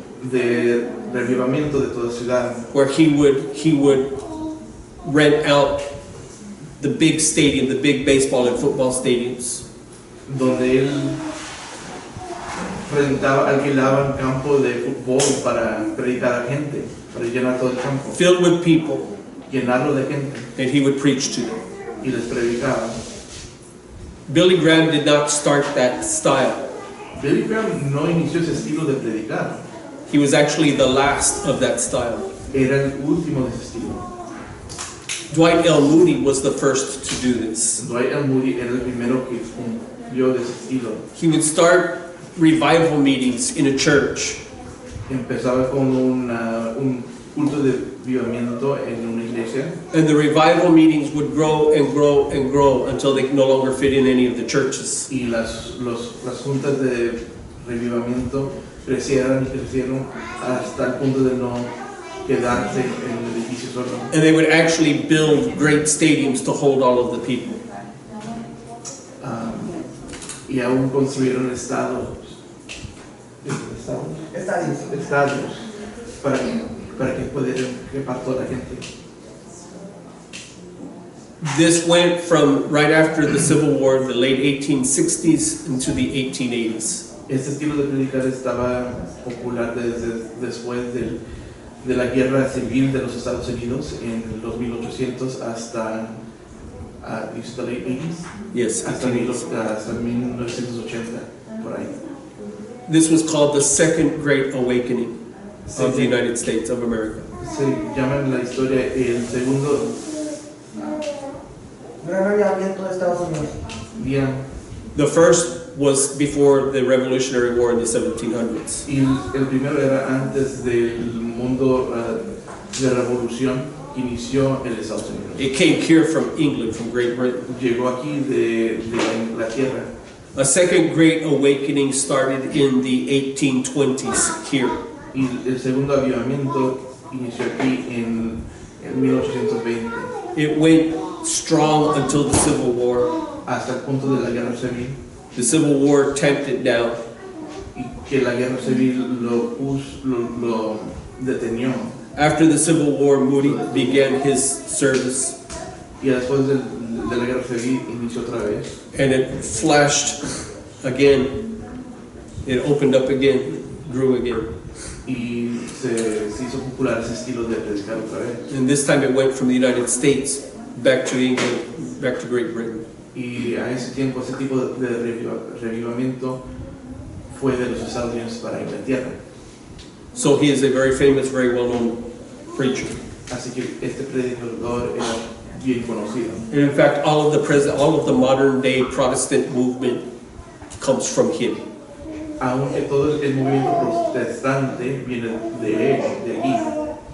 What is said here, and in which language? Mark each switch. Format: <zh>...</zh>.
<es>de revivamiento de toda ciudad,</es> <en>Where he would rent out the big stadium, the big baseball and football stadiums.</en> <es>donde él alquilaba un campo de fútbol para predicar a gente, para llenar todo el campo,</es> <en>Filled with people,</en> <es>llenarlo de gente,</es> <en>and he would preach to them.</en> <es>y les predicaba.</es> <en>Billy Graham did not start that style.</en> <es>Billy Graham no inició ese estilo de predicar,</es> <en>He was actually the last of that style.</en> <es>era el último de ese estilo.</es> <en>Dwight L. Moody was the first to do this.</en> <es>Dwight L. Moody era el primero que cumplió de ese estilo.</es> <en>He would start revival meetings in a church.</en> <es>Empezaba con un culto de avivamiento en una iglesia,</es> <en>And the revival meetings would grow and grow and grow until they no longer fit in any of the churches.</en> <es>y las juntas de revivamiento crecieron y crecieron hasta el punto de no quedarse en el edificio solo.</es> <en>And they would actually build great stadiums to hold all of the people.</en> <es>Y aún construyeron estadios para que pudieran quepar toda la gente.</es> <en>This went from right after the Civil War, the late 1860s, into the 1880s.</en> <es>Este estilo de predicar estaba popular desde después de la guerra civil de los Estados Unidos en los 1800 hasta</es> <en>the late 80s. Yes,</en> <es>hasta</es> <en>1880s.</en> <es>1980 por ahí.</es> <en>This was called the Second Great Awakening of the United States of America.</en> <es>Se llama en la historia el segundo Gran avivamiento de Estados Unidos. día.</es> <en>The first was before the Revolutionary War in the 1700s.</en> <es>Y el primero era antes del mundo de revolución que inició en Estados Unidos.</es> <en>It came here from England, from Great Britain.</en> <es>Llegó aquí de Inglaterra.</es> <en>A second Great Awakening started in the 1820s here.</en> <es>Y el segundo avivamiento inició aquí en 1820.</es> <en>It went strong until the Civil War.</en> <es>Hasta el punto de la guerra civil.</es> <en>The Civil War tamped it down.</en> <es>Y que la guerra civil lo detenió.</es> <en>After the Civil War, Moody began his service,</en> <es>Y después de la guerra civil inició otra vez.</es> <en>and it flashed again. It opened up again, grew again.</en> <es>Y se hizo popular ese estilo de predicar otra vez.</es> <en>And this time it went from the United States back to England, back to Great Britain.</en> <es>Y a ese tiempo ese tipo de revivamiento fue de los Estados Unidos para Inglaterra.</es> <en>So he is a very famous, very well-known preacher.</en> <es>Así que este predicador era bien conocido.</es> <en>And in fact, all of the modern-day Protestant movement comes from him.</en> <es>Aunque todo el movimiento protestante viene de él, de allí.</es>